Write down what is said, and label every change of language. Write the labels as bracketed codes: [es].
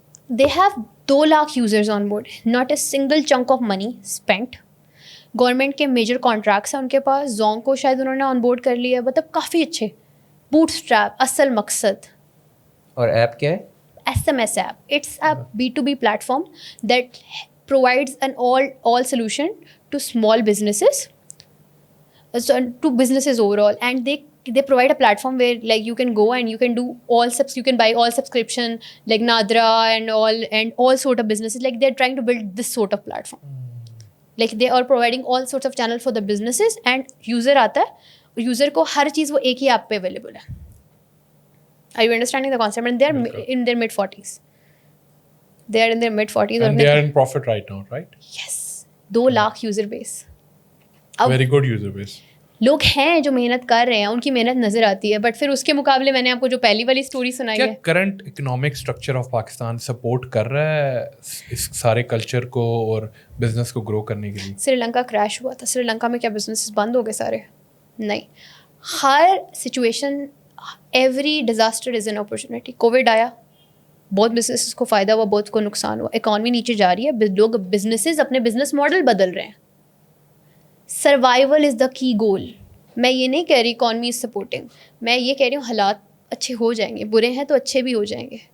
[en] They have 2 lakh users on board, not a single chunk of money spent. [ur] Government کے major contracts ہیں ان کے پاس. زونگ کو شاید انہوں نے آن بورڈ کر لیا, مطلب کافی اچھے. بوٹ اسٹریپ اصل مقصد. اور ایپ کیا ہے؟ SMS app. [en] It's a B2B platform that provides an all solution to small businesses, to businesses overall, and they provide a platform where like you can go and you can do you can buy all subscription like Nadra and all sort of businesses. Like they're trying to build this sort of platform. Like they are providing all sorts of channels for the businesses, and [ur] user aata hai, user ko har cheez wo ek hi app pe available hai. [en] Are you understanding the concept? And they're in their mid-40s. And they are in profit right now, right? Yes. 2 lakh user base. Very good user base. [ur] لوگ ہیں جو محنت کر رہے ہیں, ان کی محنت نظر آتی ہے, بٹ پھر اس کے مقابلے میں نے آپ کو جو پہلی والی اسٹوری سنائی ہے, کیا current economic structure of Pakistan support کر رہا ہے اس سارے کلچر کو اور بزنس کو گرو کرنے کے لیے؟ سری لنکا کریش ہوا تھا, سری لنکا میں کیا بزنس بند ہو گئے سارے؟ نہیں. [en] ہر situation, every disaster is an opportunity. [ur] Covid آیا, بہت بزنس کو فائدہ ہوا, بہت کو نقصان ہوا, اکانومی نیچے جا رہی ہے, لوگ بزنسز اپنے بزنس ماڈل بدل رہے ہیں. [en] Survival is the key goal. [ur] میں یہ نہیں کہہ رہی اکانومی از سپورٹنگ, میں یہ کہہ رہی ہوں حالات اچھے ہو جائیں گے, برے ہیں تو اچھے بھی ہو جائیں گے.